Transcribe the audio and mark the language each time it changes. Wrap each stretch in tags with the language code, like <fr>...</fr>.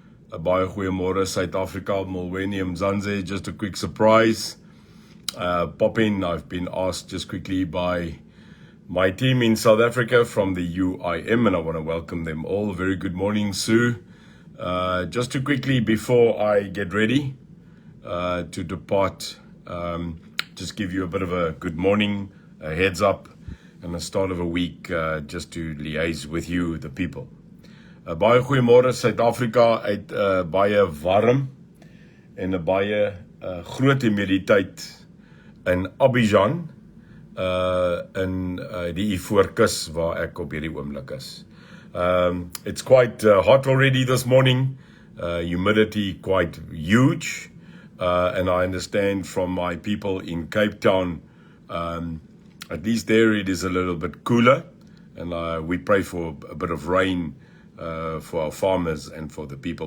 <af>Baie goeiemôre, Suid-Afrika,</af> <xh>Molweni,</xh> <af>Mzansi.</af> <en>Just a quick surprise. Pop in. I've been asked just quickly by my team in South Africa from the UIM, and I want to welcome them all. Very good morning, Sue. Just to quickly, before I get ready to depart, just give you a bit of a good morning, a heads up, and the start of a week just to liaise with you, the people.</en> <af>Baie goeiemôre, Suid-Afrika uit baie warm en 'n baie groot humiditeit in Abidjan in die Ivoorkus waar ek op hierdie oomblik is.</af> <en>It's quite hot already this morning, humidity quite huge, and I understand from my people in Cape Town, at least there it is a little bit cooler, and we pray for a bit of rain for our farmers and for the people.</en>